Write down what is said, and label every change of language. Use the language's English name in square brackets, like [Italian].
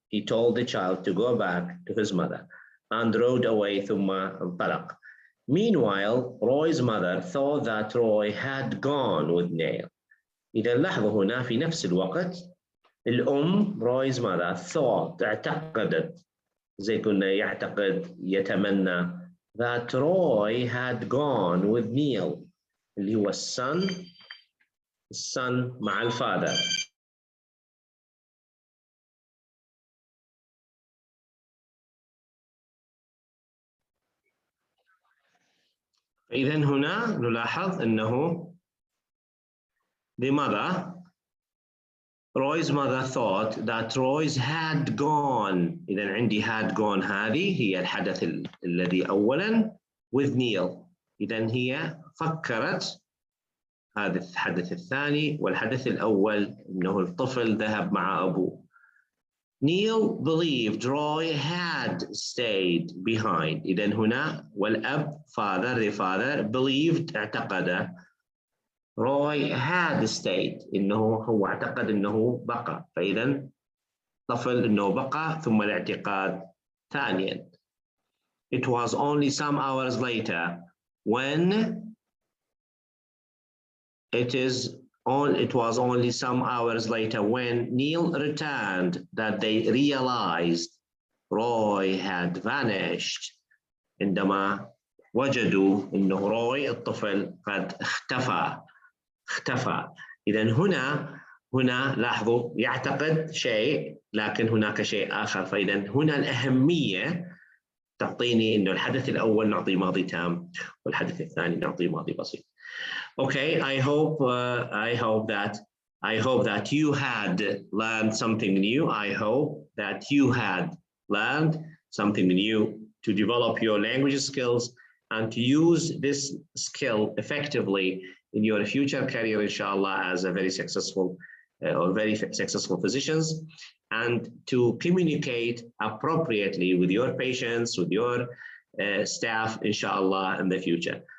[English] He told the child to go back to his mother and rode away [Arabic] ثم انطلق. [English] Meanwhile, Roy's mother thought that Roy had gone with Neil. [Arabic] إذا لاحظوا هنا في نفس الوقت الأم [English] Roy's mother thought [Arabic] اعتقدت، زي كنا يعتقد يتمنى [English] that Roy had gone with Neil [Arabic] اللي هو الصن مع الفادر. إذن هنا نلاحظ أنه [English] the mother, Roy's mother thought that Roy's had gone. [Arabic] إذن عندي [English] had gone [Arabic] هذه هي الحدث الذي أولاً [English] with Neil. [Arabic] إذن هي فكرت هذا الحدث الثاني والحدث الأول أنه الطفل ذهب مع أبوه. [English] Neil believed Roy had stayed behind. [Arabic] إذن هنا والأب [English] father the father believed [Arabic] اعتقد [English] Roy had stayed [Arabic] إنه هو اعتقد إنه بقى. فإذن طفل إنه بقى ثم الاعتقاد ثانيا. [English] It was only some hours later when it was only some hours later when Neil returned that they realized Roy had vanished. [Arabic] عندما وجدوا إنه روي الطفل قد اختفى. إذن هنا لاحظوا يعتقد شيء لكن هناك شيء آخر. فإذن هنا الأهمية تعطيني إنه الحدث الأول نعطيه ماضي تام والحدث الثاني نعطيه ماضي بسيط. [English] Okay, I hope that you had learned something new. I hope that you had learned something new to develop your language skills and to use this skill effectively in your future career, inshallah, as a very successful physicians, and to communicate appropriately with your patients, with your staff, inshallah, in the future.